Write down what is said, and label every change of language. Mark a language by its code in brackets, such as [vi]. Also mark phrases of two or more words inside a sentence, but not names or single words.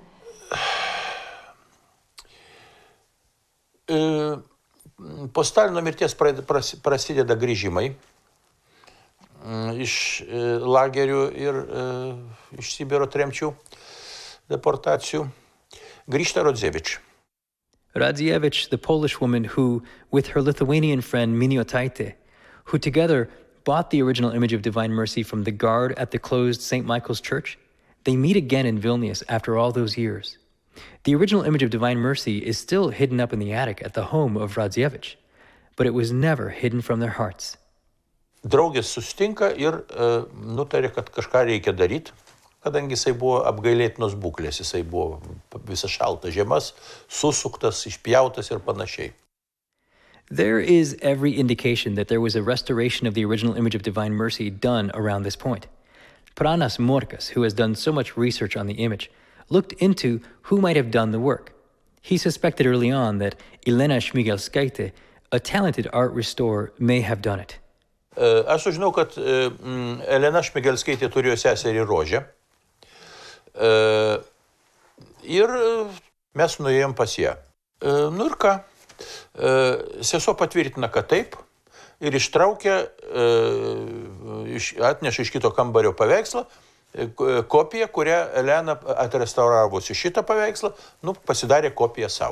[lt] Po Stalino mirties prasideda grįžimai iš lagerių ir iš Sibiro tremčių, deportacijų. grįžta Rodzewicz. [en] Radzievich, the Polish woman who, with her Lithuanian friend Miniotaite, who together bought the original image of Divine Mercy from the guard at the closed St. Michael's Church, they meet again in Vilnius after all those years. The original image of Divine Mercy is still hidden up in the attic at the home of Radzievich, but it was never hidden from their hearts. [lt] Draugės sustinka ir nutarė, kad kažką reikia daryti, kadangi jisai buvo apgailėtinos būklės, jisai buvo visas šaltas žiemas, susuktas, išpjautas ir panašiai. [en] There is every indication that there was a restoration of the original image of Divine Mercy done around this point. Pranas Morkas, who has done so much research on the image, looked into who might have done the work. He suspected early on that Elena Šmigelskaitė, a talented art restorer, may have done it. [lt] Aš sužinau, kad Elena Šmigelskaitė turėjo seserį Rožę. Ir mes nuėjom pas ją. Nu ir ką? Sesuo patvirtina, kad taip. Ir ištraukė, atnešė iš kito kambario paveikslą, kopiją, kurią Elena atrestauravusi šitą paveikslą, pasidarė kopiją savo.